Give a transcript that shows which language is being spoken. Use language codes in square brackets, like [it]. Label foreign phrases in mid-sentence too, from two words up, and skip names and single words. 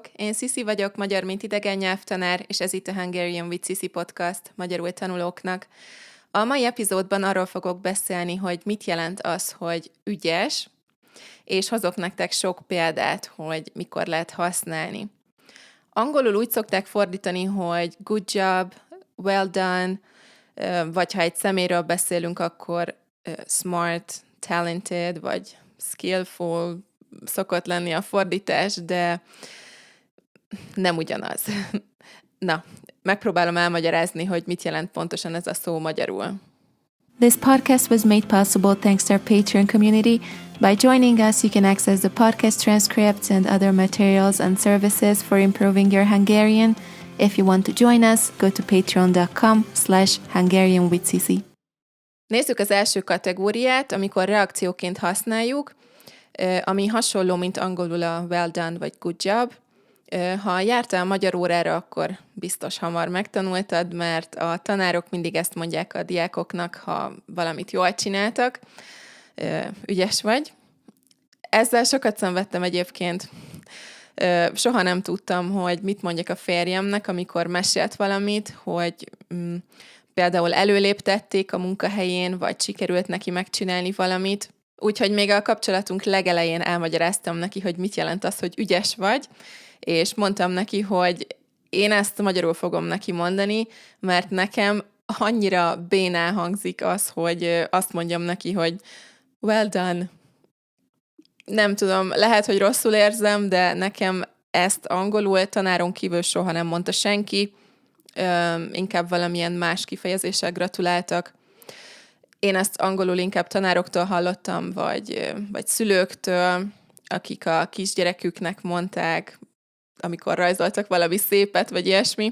[hu] Én Sziszi vagyok, magyar mint idegen nyelvtanár, és ez itt a Hungarian with Sissi podcast magyarul tanulóknak. A mai epizódban arról fogok beszélni, hogy mit jelent az, hogy ügyes, és hozok nektek sok példát, hogy mikor lehet használni. Angolul úgy szokták fordítani, hogy [en] good job, well done, [hu] vagy ha egy személyről beszélünk, akkor [en] smart, talented, [hu] vagy skillful szokott lenni a fordítás, de nem ugyanaz. Na, megpróbálom elmagyarázni, hogy mit jelent pontosan ez a szó magyarul. [en] This podcast was made possible thanks to our Patreon community. By joining us, you can access the podcast transcripts and other materials and services for improving your Hungarian. If you want to join us, go to patreon.com/HungarianWithSissi. [hu] Nézzük az első kategóriát, amikor reakcióként használjuk, ami hasonló, mint angolul a [en] well done [hu] vagy [en] good job. [hu] Ha jártál magyar órára, akkor biztos hamar megtanultad, mert a tanárok mindig ezt mondják a diákoknak, ha valamit jól csináltak, ügyes vagy. Ezzel sokat szenvedtem egyébként. Soha nem tudtam, hogy mit mondjak a férjemnek, amikor mesélt valamit, hogy például előléptették a munkahelyén, vagy sikerült neki megcsinálni valamit. Úgyhogy még a kapcsolatunk legelején elmagyaráztam neki, hogy mit jelent az, hogy ügyes vagy, és mondtam neki, hogy én ezt magyarul fogom neki mondani, mert nekem annyira bénán hangzik az, hogy azt mondjam neki, hogy [en] well done. [hu] Nem tudom, lehet, hogy rosszul érzem, de nekem ezt angolul tanáron kívül soha nem mondta senki, inkább valamilyen más kifejezéssel gratuláltak. Én ezt angolul inkább tanároktól hallottam, vagy szülőktől, akik a kisgyereküknek mondták, amikor rajzoltak valami szépet, vagy ilyesmi.